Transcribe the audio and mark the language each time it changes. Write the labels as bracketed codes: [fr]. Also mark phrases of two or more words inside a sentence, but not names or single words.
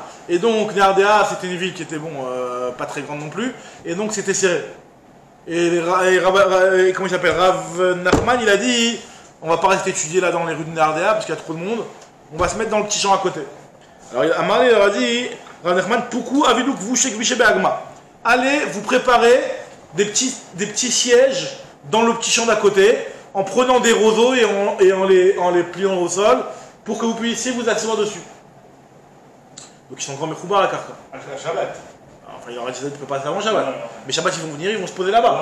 [fr] Et donc Nardea, c'était une ville qui était pas très grande non plus. Et donc c'était serré. Et comment il s'appelle, Rav Nachman, il a dit, on va pas rester étudier là dans les rues de Nardea parce qu'il y a trop de monde. On va se mettre dans le petit champ à côté. Alors Amar il leur a dit, Rav Nachman, [arc] פוקו אבדוק בשוק ושבי אגמא. [fr] Allez vous préparer des petits sièges dans le petit champ d'à côté, en prenant des roseaux et en les pliant au sol, pour que vous puissiez vous asseoir dessus. Donc ils sont encore mechoubar à la carca. Shabbat. Enfin, il leur a dit que tu ne peux pas faire avant Shabbat. Mais Shabbat, ils vont venir, ils vont se poser là-bas.